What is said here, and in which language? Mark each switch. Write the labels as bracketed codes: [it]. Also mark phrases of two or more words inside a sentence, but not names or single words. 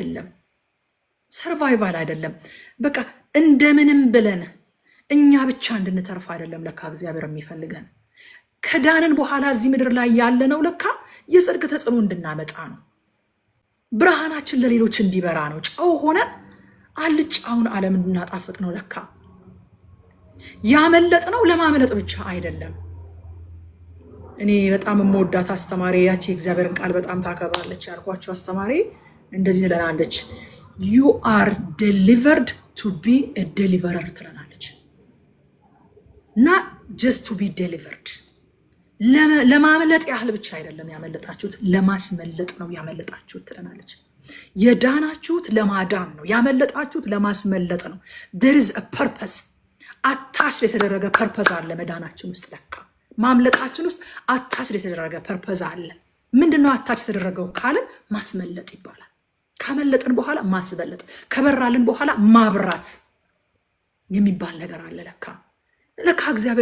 [am] አይደለም። በቃ እንደምንም ብለን እኛ ብቻ እንድንተርፍ አይደለም ለካ እግዚአብሔር የሚፈልገን። ከዳንን በኋላ እዚህ ምድር ላይ ያለነው ለካ የጽድቅ ተጽዕኖ እንድናመጣ ነው። ብርሃናችን ለሌሎች እንዲበራ ነው። ጨው ሆነን አልጫውን ዓለም እንድናጣፍጥ ነው። ለካ ያመለጥነው ለማምለጥ ብቻ አይደለም። እኔ በጣም የምወዳት አስተማሪ፣ ያቺ የእግዚአብሔርን ቃል በጣም ታከብራለች ያልኳቸው አስተማሪ እንደዚህ ትለናለች፣ [en] you are delivered to be a deliverer [am] ትለናለች። [en] not just to be delivered። [am] ለማምለጥ ያህል ብቻ አይደለም ያመለጣችሁት፣ ለማስመለጥ ነው ያመለጣችሁት ትለናለች። የዳናችሁት ለማዳን ነው፣ ያመለጣችሁት ለማስመለጥ ነው። [en] there is a purpose። [am] አታች የተደረገ ፐርፐዝ አለ መዳናችን ውስጥ። ለካ ማምለጣችን ውስጥ አታች የተደረገ ፐርፐዝ አለ። ምንድነው አታች የተደረገው ካልን ማስመለጥ ይባላል። ካመለጥን በኋላ ማስበለጥ፣ ከበራልን በኋላ ማብራት የሚባል ነገር አለ። ለካ እግዚአብሔር